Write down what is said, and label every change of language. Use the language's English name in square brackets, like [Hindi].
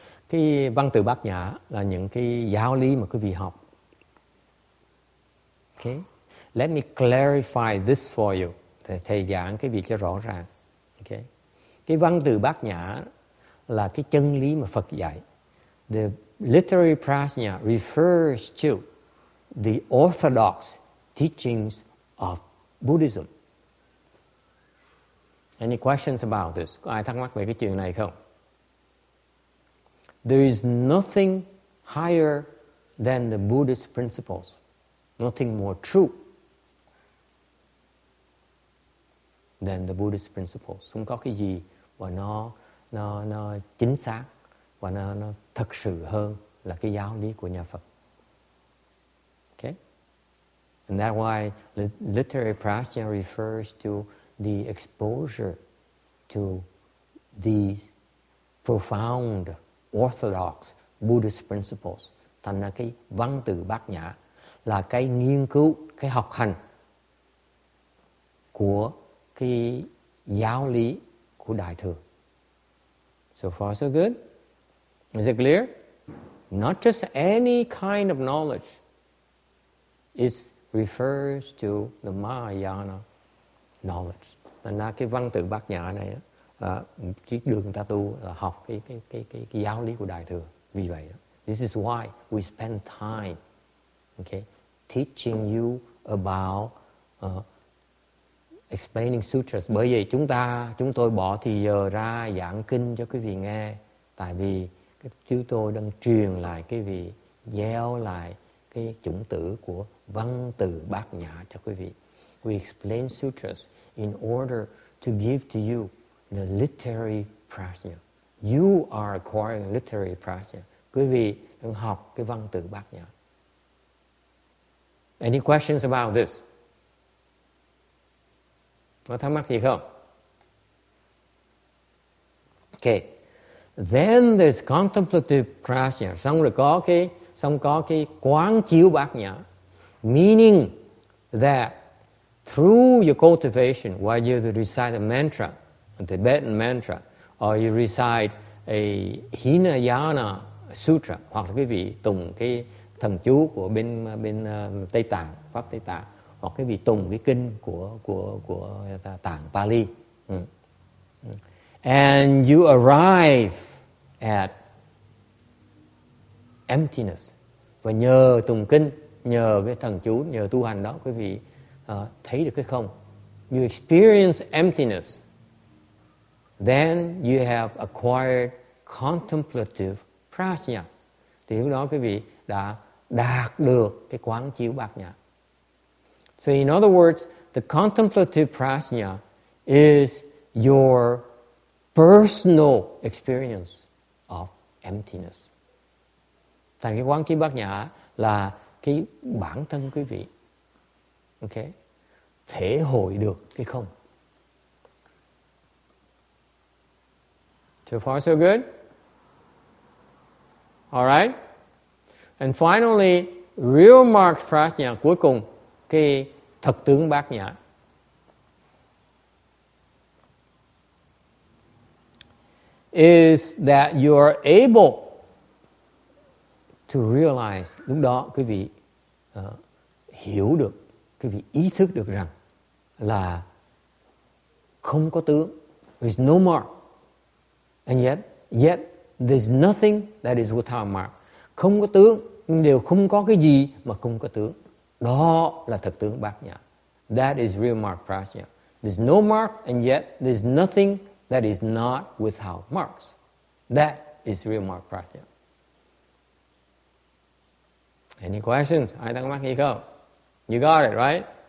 [Vietnamese] Cái văn tự bát nhã là những cái giáo lý mà quý vị học. [English] Okay? Let me clarify this for you. [Vietnamese] Thầy giảng cái việc cho rõ ràng. Okay? Cái văn tự bát nhã là cái chân lý mà Phật dạy. [English] The literary Prajna refers to the orthodox teachings of Buddhism. Any questions about this? [Vietnamese] Có ai thắc mắc về cái chuyện này không? [English] There is nothing higher than the Buddhist principles. Nothing more true than the Buddhist principles. [Vietnamese] Không có cái gì mà nó chính xác và nó thật sự hơn là cái giáo lý của nhà Phật. [English] Okay? And that's why literary Prajna refers to the exposure to these profound orthodox Buddhist principles. [Vietnamese] Thành ra cái văn từ Bát Nhã là cái nghiên cứu, cái học hành của cái giáo lý của Đại Thừa. [English] So far so good. Is it clear? Not just any kind of knowledge. It refers to the Mahayana knowledge. [Vietnamese] Thành ra cái văn từ Bát Nhã này chỉ được người ta tu là học cái giáo lý của Đại Thừa. Vì vậy, [English] this is why we spend time, okay, teaching you about explaining sutras. [Vietnamese] Bởi vì chúng tôi bỏ thì giờ ra giảng kinh cho quý vị nghe. Tại vì chúng tôi đang truyền lại quý vị, gieo lại cái chủng tử của văn từ Bát Nhã cho quý vị. [English] We explain sutras in order to give to you the literary prajna. You are acquiring literary prajna. [Vietnamese] Quý vị đang học cái văn từ Bát Nhã. [English] Any questions about this? [Vietnamese] Có thắc mắc gì không? [English] Okay. Then there's contemplative prajna. [Vietnamese] Xong rồi có cái quán chiếu Bát Nhã. [English] Meaning that through your cultivation, while you recite a mantra, a Tibetan mantra, or you recite a Hinayana Sutra, [Vietnamese] hoặc là quý vị tùng cái thần chú của bên Tây Tạng, Pháp Tây Tạng, hoặc quý vị tùng cái kinh của Tạng Pali. [English] And you arrive at emptiness. [Vietnamese] Và nhờ tùng kinh, nhờ cái thần chú, nhờ tu hành đó, quý vị thấy được cái không. [English] You experience emptiness. Then you have acquired contemplative prajna. [Vietnamese] Thì lúc đó quý vị đã đạt được cái quán chiếu Bát Nhã. [English] So in other words, the contemplative prajna is your personal experience of emptiness. [Vietnamese] Thành cái quán chiếu Bát Nhã là cái bản thân quý vị, okay, thể hội được cái không. [English] So far so good? Alright? And finally, real marked prajna, [Vietnamese] cuối cùng, cái thật tướng Bát Nhã. [English] Is that you are able to realize, [Vietnamese] lúc đó quý vị hiểu được, quý vị ý thức được rằng là không có tướng, [English] there's no mark, and yet there's nothing that is without mark. [Vietnamese] Không có tướng, nhưng đều không có cái gì mà không có tướng. Đó là thật tướng Bát Nhã. [English] That is real mark prajna. There's no mark, and yet there's nothing that is not without marks. That is real mark prajna. Any questions? [Vietnamese] Ai thắc mắc gì không? [English] You got it, right?